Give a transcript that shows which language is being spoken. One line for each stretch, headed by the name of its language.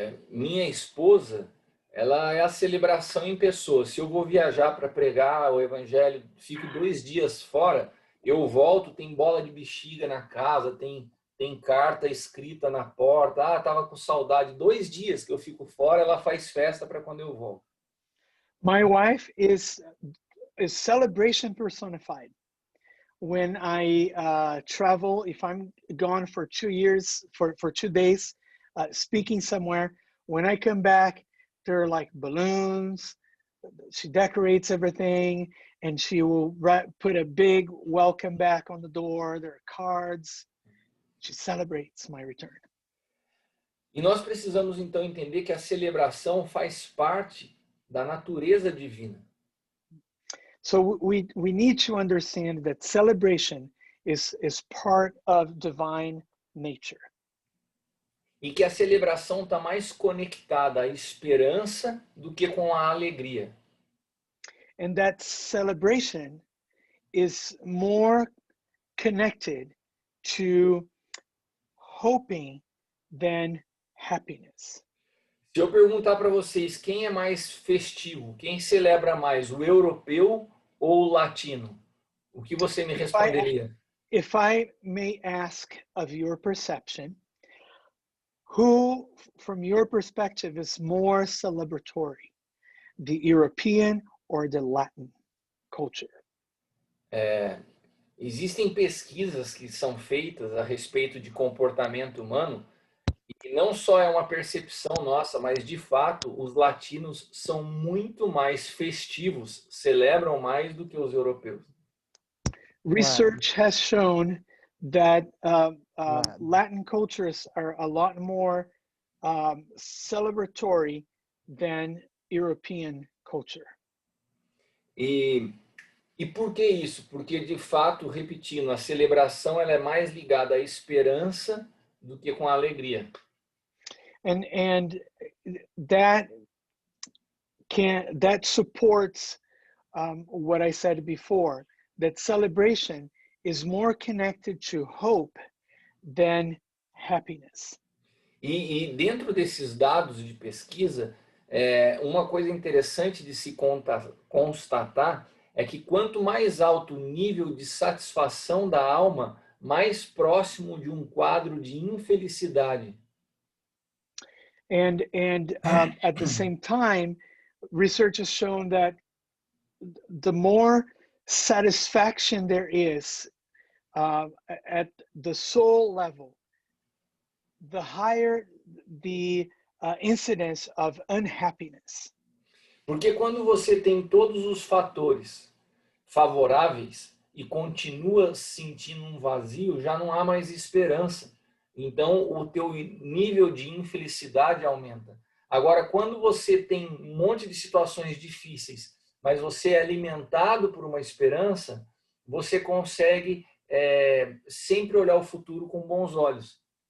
Portuguese: Minha esposa, ela é a celebração em pessoa. Se eu vou viajar para pregar o evangelho, fico 2 dias fora, eu volto, tem bola de bexiga na casa, tem carta escrita na porta. Tava com saudade. 2 dias que eu fico fora, ela faz festa para quando eu volto.
English: My wife is celebration personified. When I travel, if I'm gone for 2 years, for 2 days, speaking somewhere, when I come back, there are like balloons. She decorates everything, and she will put a big welcome back on the door. There are cards. She celebrates my return.
Portuguese: E nós precisamos então entender que a celebração faz parte da natureza divina.
English: So we need to understand that celebration is part of divine nature.
Portuguese: E que a celebração está mais conectada à esperança do que com a alegria.
English: And that celebration is more connected to hoping than happiness.
Portuguese: Se eu perguntar para vocês quem é mais festivo, quem celebra mais, o europeu ou o latino, o que você me responderia?
English: If I may ask of your perception, who, from your perspective, is more celebratory, the European or the Latin culture?
Portuguese: Existem pesquisas que são feitas a respeito de comportamento humano e não só é uma percepção nossa, mas de fato os latinos são muito mais festivos, celebram mais do que os europeus.
English: Research has shown that Latin cultures are a lot more celebratory than European culture.
Portuguese: E por que isso? Porque, de fato, repetindo, a celebração ela é mais ligada à esperança do que com a alegria.
English: And that supports what I said before, that celebration is more connected to hope than happiness.
Portuguese: E dentro desses dados de pesquisa, uma coisa interessante de se constatar é que quanto mais alto o nível de satisfação da alma, mais próximo de um quadro de infelicidade.
English: And at the same time, research has shown that the more satisfaction there is at the soul level, the higher the incidence of unhappiness.
Portuguese: Porque quando você tem todos os fatores favoráveis e continua sentindo um vazio, já não há mais esperança. Então, o teu nível de infelicidade aumenta. Agora, quando você tem um monte de situações difíceis, mas você é alimentado por uma esperança, você consegue sempre olhar o futuro com bons olhos.